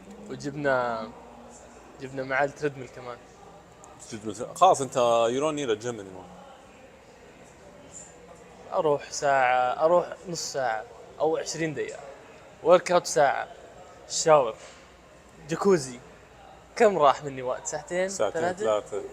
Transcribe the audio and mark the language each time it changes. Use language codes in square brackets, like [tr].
[ar] وجبنا معاه التريدميل كمان. خلاص أنت [en] you don't need a gym anymore. [ar] اروح ساعة، اروح نص ساعة او 20 دقيقة، ورك اوت ساعة، شاور، جاكوزي. كم راح مني وقت؟ ساعتين ثلاثة.